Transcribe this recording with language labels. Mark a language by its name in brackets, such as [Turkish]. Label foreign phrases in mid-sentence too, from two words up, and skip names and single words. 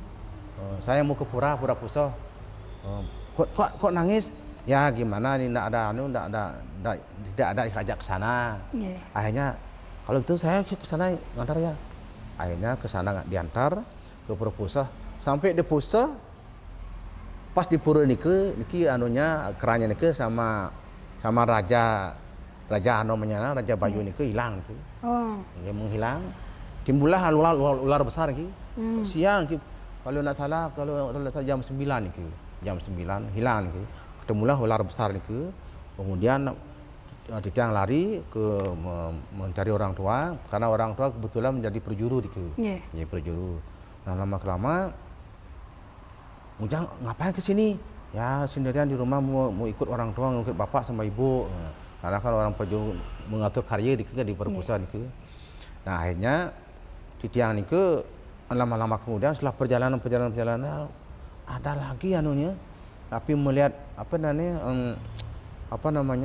[Indonesian] Saya mau ke Pura Puso. Kok nangis? Ya gimana nih tidak ada diajak ke sana. Akhirnya kalau itu saya ke sana ngantar ya. Akhirnya ke sana diantar ke Pura Puso sampai di Puso pas di Pura niki anunya kerannya niki sama raja namanya Raja Bayu niki hilang niki. Dia menghilang. Timbullah ular besar niki. Siang kalau tidak salah jam 9 niki. Jam 9 hilang niki. Ketemulah ular besar niki. Kemudian Titiang lari ke mencari orang tua karena orang tua kebetulan menjadi perjuru niki. Jadi perjuru. Nah, lama-kelama Ujang ngapain ke sini? Ya sendirian di rumah mau ikut orang tua, mau ikut bapak sama ibu. Karena kalau orang perjuru mengatur karya di perpustakaan niki. Nah, akhirnya Titiang niki lama-lama kemudian setelah perjalanan ada lagi anunya tapi melihat apa namanya